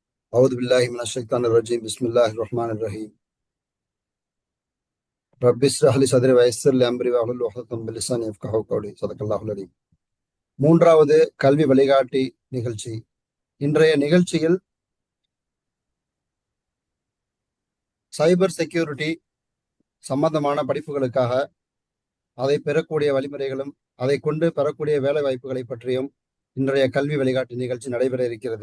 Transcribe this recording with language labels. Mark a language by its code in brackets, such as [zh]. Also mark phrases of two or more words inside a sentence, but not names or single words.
[ar] أعوذ بالله من الشيطان الرجيم بسم الله الرحمن الرحيم رب اشرح لي صدري ويسر لي أمري واحلل عقدة من لساني يفقهوا قولي صدق الله العليم. [ta] மூன்றாவது கல்வி வழிகாட்டி நிகழ்ச்சி. இன்றைய நிகழ்ச்சியில் [en] cyber security [ta] சம்பந்தமான படிப்புகளுக்காக அதை பெறக்கூடிய வழிமுறைகளும் அதை கொண்டு பெறக்கூடிய வேலை வாய்ப்புகளை பற்றியும் இன்றைய கல்வி வழிகாட்டி நிகழ்ச்சி நடைபெற இருக்கிறது.